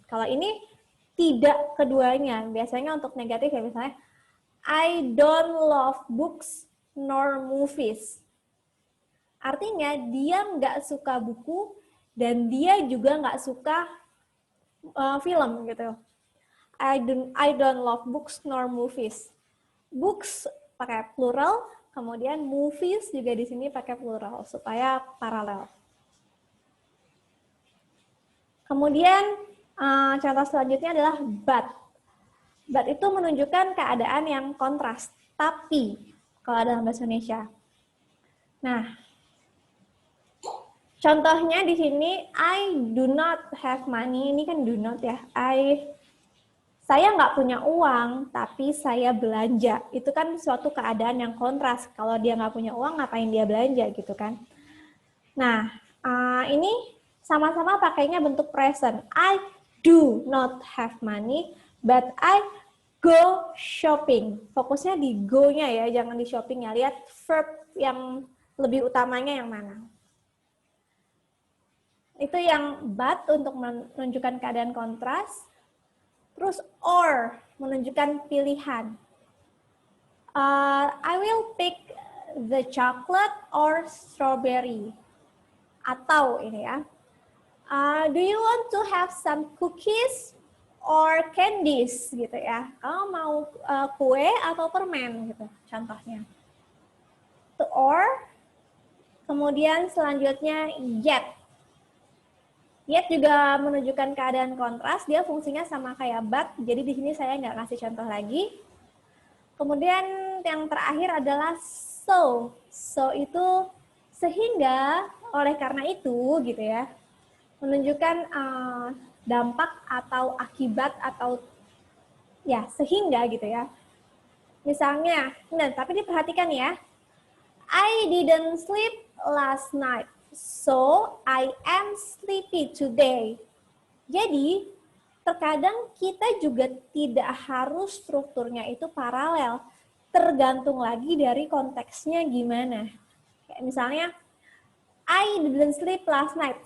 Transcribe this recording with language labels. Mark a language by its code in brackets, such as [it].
[id] Kalau ini tidak keduanya. Biasanya untuk negatif ya misalnya [en] I don't love books nor movies. [id] Artinya dia nggak suka buku dan dia juga nggak suka film gitu. [en] I don't love books nor movies. [id] Books pakai plural, kemudian movies juga di sini pakai plural supaya paralel. Kemudian contoh selanjutnya adalah but. But itu menunjukkan keadaan yang kontras, tapi kalau dalam bahasa Indonesia. Nah, contohnya di sini [en] I do not have money, [id] ini kan do not ya. Saya nggak punya uang, tapi saya belanja. Itu kan suatu keadaan yang kontras. Kalau dia nggak punya uang, ngapain dia belanja gitu kan? Nah, ini sama-sama pakainya bentuk present. [en] I do not have money, but I go shopping. [id] Fokusnya di go-nya ya, jangan di shopping-nya. Lihat verb yang lebih utamanya yang mana. Itu yang but untuk menunjukkan keadaan kontras. Terus or menunjukkan pilihan. [en] I will pick the chocolate or strawberry. [id] Atau ini ya. [en] Do you want to have some cookies or candies [id] gitu ya. Kamu mau kue atau permen gitu contohnya. To or, kemudian selanjutnya yet. Yet juga menunjukkan keadaan kontras, dia fungsinya sama kayak but, jadi di sini saya nggak ngasih contoh lagi. Kemudian yang terakhir adalah so. So itu sehingga, oleh karena itu gitu ya, menunjukkan dampak atau akibat atau ya sehingga gitu ya. Misalnya, nah tapi diperhatikan ya, [en] I didn't sleep last night, so I am sleepy today. [id] Jadi, terkadang kita juga tidak harus strukturnya itu paralel. Tergantung lagi dari konteksnya gimana. Kayak misalnya, [en] I didn't sleep last night.